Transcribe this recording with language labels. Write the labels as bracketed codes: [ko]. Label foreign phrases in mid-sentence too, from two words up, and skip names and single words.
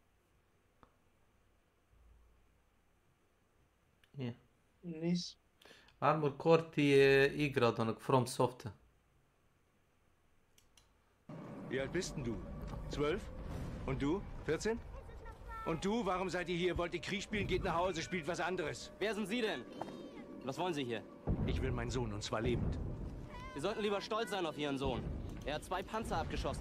[hr] Je. Nis. Armor Core ti je igra od onog From Softa. [de] Wie alt bist denn du? 12? Und du? 14? Und du, warum seid ihr hier? Wollt ihr Krieg spielen? Geht nach Hause, spielt was anderes. Wer sind Sie denn? Was wollen Sie hier? Ich will meinen Sohn, und zwar lebend. Sie sollten lieber stolz sein auf Ihren Sohn. Er hat 2 Panzer abgeschossen.